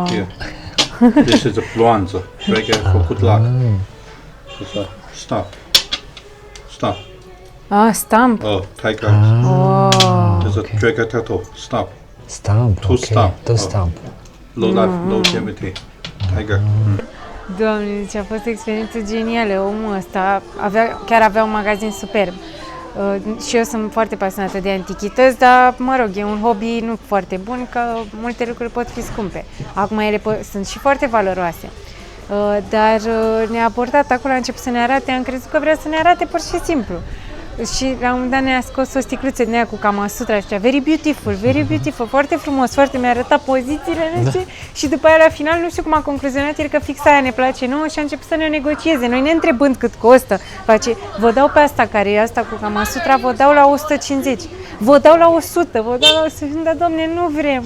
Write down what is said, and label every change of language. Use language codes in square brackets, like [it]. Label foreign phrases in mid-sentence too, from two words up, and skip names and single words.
[en] here. This is a bronzer. Drag it for good luck. Stop. Stop. Ah, stamp. Oh, tiger. Wow. There's a dragon tattoo. Stop. Stamp, To ok, stamp. to Oh. stamp. Low life, low gravity. Tiger. [ro] Doamne, deci a fost o experiență genială. Omul ăsta chiar avea un magazin superb. Și eu sunt foarte pasionată de antichități, dar, mă rog, e un hobby nu foarte bun, că multe lucruri pot fi scumpe. Acum ele sunt și foarte valoroase. Dar ne-a abordat acolo, a început să ne arate, am crezut că vrea să ne arate pur și simplu. Și la un moment dat ne-a scos o sticluță din aia cu Kama Sutra și zicea, [en] very beautiful, [ro] foarte frumos, foarte, mi-a arătat pozițiile, nu știu, și după aia la final nu știu cum a concluzionat el că fix aia ne place nouă și a început să ne negocieze, noi ne întrebând cât costă, face, vă dau pe asta care e asta cu Kama Sutra, vă dau la 150, vă dau la 100, vă dau la 100, dar domne, nu vrem.